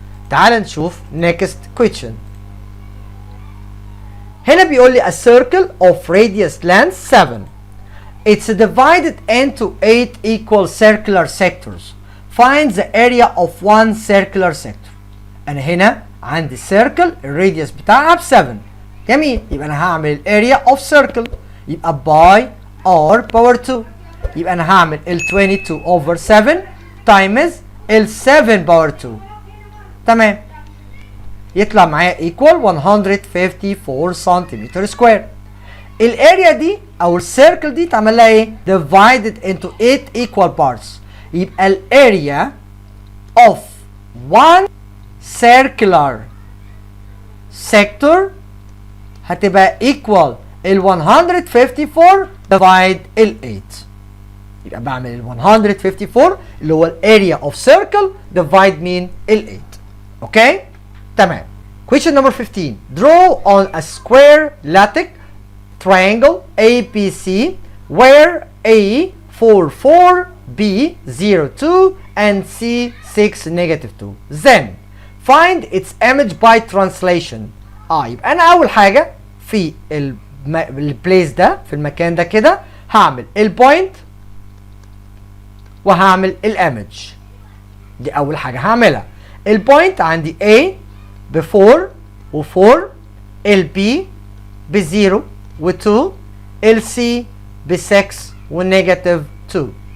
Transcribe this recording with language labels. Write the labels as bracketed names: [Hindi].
[Arabic] تعال نشوف [English] next question. [Arabic] هنا بيقول لي [English] a circle of radius length 7. It's divided into 8 equal circular sectors. Find the area of one circular sector. [Arabic] أنا هنا عندي circle الراديوس بتاعها ب 7. جميل. يبقى أنا هعمل الاريا of circle، يبقى by r power 2. يبقى أنا هعمل ال 22 over 7 times ال 7 power 2. تمام. يطلع معايا equal 154 سنتيمتر سكوير. الاريا دي او السيركل دي تعمل لها ايه؟ [English] divided into 8 equal parts. [Arabic] يبقى الاريا of one circular sector هتبقى equal ال 154 divide ال 8. يبقى بعمل ال 154 اللي هو الاريا of circle divide مين؟ ال 8. اوكي؟ تمام. [English] Question number 15. Draw on a square lattice triangle ABC where A 4 4, B 0 2 and C 6 negative 2. Then find its image by translation. [Arabic] يبقى انا اول حاجه في البليس ده في المكان ده كده هعمل البوينت وهعمل الايمج. دي اول حاجه هعملها. البوينت عندي A ب 4 و 4، ال B ب 0 و 2، ال C ب 6 ونيجاتيف 2.